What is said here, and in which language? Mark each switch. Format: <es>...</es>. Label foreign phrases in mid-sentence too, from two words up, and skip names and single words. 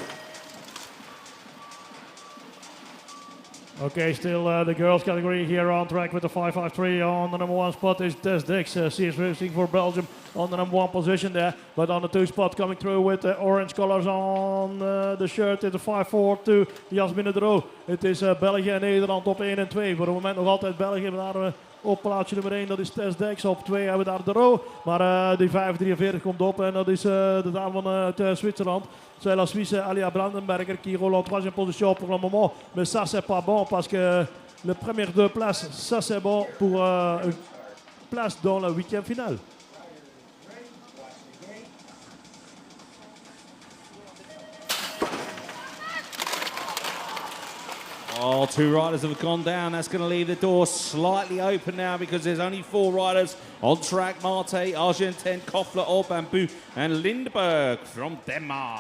<en>Okay, still the girls category here on track with the 553 on the number 1 spot is Des Dix. She is racing for Belgium on the number 1 position there. But on the 2 spot coming through with the orange colors on the shirt is the 542 Jasmine Dro.</en> <nl>Het is België en Nederland op 1 en 2. Voor het moment nog altijd België. Daar op plaatsje nummer 1, dat is Tess Dex. Op 2 hebben we daar de Ro. Maar die 543 komt op en dat is de dame van Zwitserland.</nl> <fr>C'est la Suisse Alia Brandenberger qui roule en 3e position pour le moment. Mais ça, c'est pas bon parce que les premières 2 places, ça c'est bon pour une place dans la 8e finale.</fr> <en>Oh, 2 riders have gone down. That's going to leave the door slightly open now because there's only 4 riders on track. Marte, Argentin, Koffler, Orbambu and Lindberg from Denmark.</en>